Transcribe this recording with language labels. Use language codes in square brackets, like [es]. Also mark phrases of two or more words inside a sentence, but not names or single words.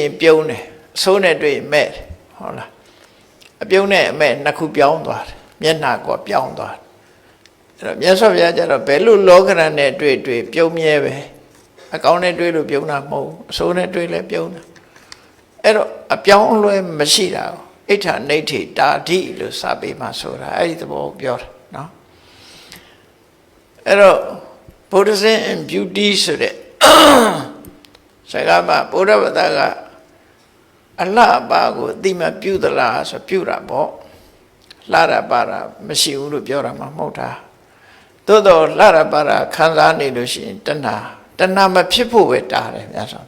[my] ရင်ပြုံးတယ်အဆိုးနဲ့တွေ့ရင်မဲ့တယ်ဟုတ်လားအပြုံးနဲ့အမဲ့နှစ်ခုပြောင်းသွားတယ်မျက်နှာကပြောင်းသွားတယ်အဲ့တော့မြတ်စွာဘုရားကျတော့ဘယ်လိုလောကရန်နဲ့တွေ့ပြုံးမြဲပဲအကောင်းနဲ့တွေ့လို့ပြုံးတာမဟုတ်အဆိုးနဲ့တွေ့လဲပြုံးတာအဲ့တော့အပြောင်းအ လဲမရှိတာကိုဣဋ္ဌာနိဋ္ဌိတာဓိလို့စာပေမှာဆိုတာအဲ့ဒီသဘောပြောတာနော်အဲ့တော့ [en] Buddhism and beauty [my] ဆိုတဲ့စကားမှာဘုရားဗဒကအလှပါကိုအတိမပြုသလားဆို ပြုတာပေါ့လှရပါတာမရှိဘူးလို့ပြောတာမှမဟုတ်တာသို့တော့လှရပါတာခံစားနေလို့ရှိရင်တဏှာမဖြစ်ဖို့ပဲတားတယ်မြတ်စွာဘု